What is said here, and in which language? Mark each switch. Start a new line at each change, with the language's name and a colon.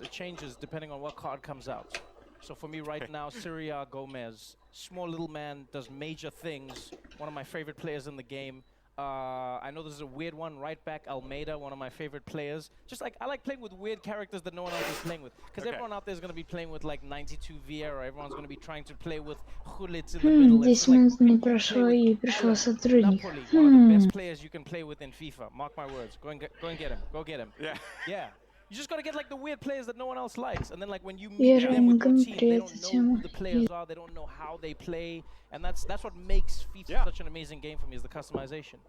English: It changes depending on what card comes out. So for me right now, Syria Gomez, small little man, does major things. One of my favorite players in the game. I know this is a weird one, right back Almeida, one of my favorite players. Just like, I like playing with weird characters that no one else is playing with. Because everyone out there is going to be playing with like 92 Vieira, everyone's going to be trying to play with Hulits in the middle.
Russian: 10 минут не прошло и пришел сотрудник.
English: One of the best players you can play with in FIFA, mark my words. Go and get him, go get him. Yeah. Yeah. You just got to get like the weird players that no one else likes. And then like when you meet them with your team, they don't know who the players are, they don't know how they play. And that's what makes FIFA such an amazing game for me, is the customization.